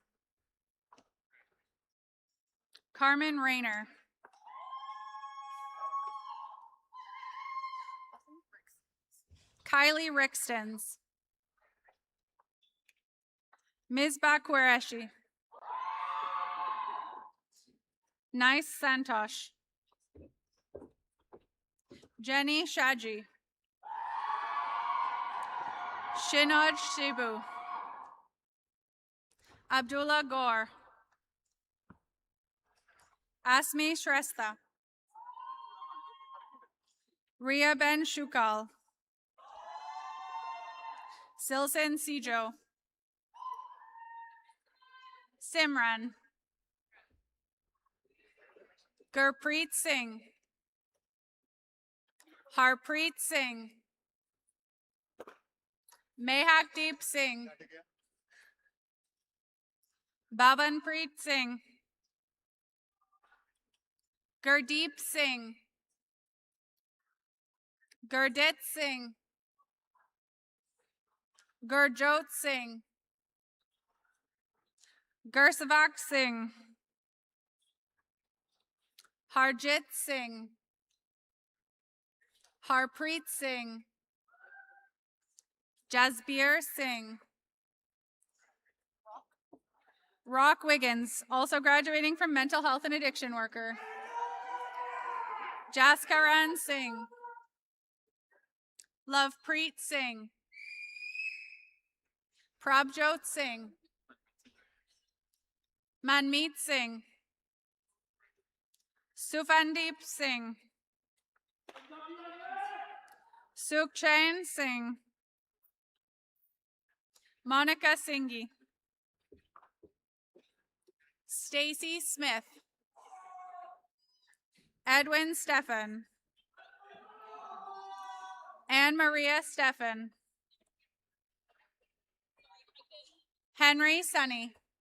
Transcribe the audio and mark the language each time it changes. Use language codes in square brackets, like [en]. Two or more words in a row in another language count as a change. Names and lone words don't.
[en] Carmen Rayner. Kylie Rixtons. Misbah Qureshi. Nice Santosh. Jenny Shaji. Shinoj Shibu. Abdullah Gaur. Asmi Shrestha. Ria Ben Shukal. Silson Sijo. Simran. Gurpreet Singh. Harpreet Singh. Mehakdeep Singh. Bhavanpreet Singh. Gurdeep Singh. Gurdit Singh. Gurjot Singh. Gursavak Singh. Harjit Singh. Harpreet Singh. Jasbir Singh. Rock Wiggins, also graduating from Mental Health and Addiction Worker. Jaskaran Singh. Lovepreet Singh. Prabjot Singh. Manmeet Singh. Sufandeep Singh. Sukhchain Singh. Monica Singhi. Stacy Smith. Edwin Stefan. Anne Maria Stefan. Henry Sunny.